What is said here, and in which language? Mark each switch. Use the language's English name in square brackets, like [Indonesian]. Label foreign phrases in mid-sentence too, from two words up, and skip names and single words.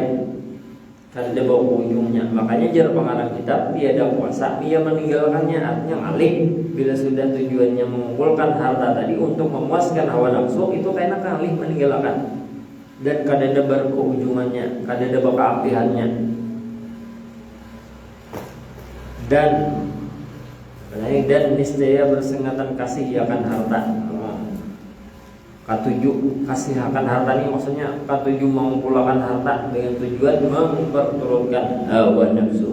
[Banjar] Kada ada ujungnya. Makanya jar pengarang kitab tiada kuasa ia meninggalkannya, artinya ngalih. Bila sudah tujuannya mengumpulkan harta tadi untuk memuaskan hawa nafsu, itu kayaknya ngalih meninggalkan. Dan kada ada berkeujungannya, kada ada keapihannya. [Indonesian] Dan niscaya bersengatan kasih akan harta. Ketujuh kasih akan harta ini maksudnya ketujuh mengumpulkan harta dengan tujuan memperturutkan hawa nafsu.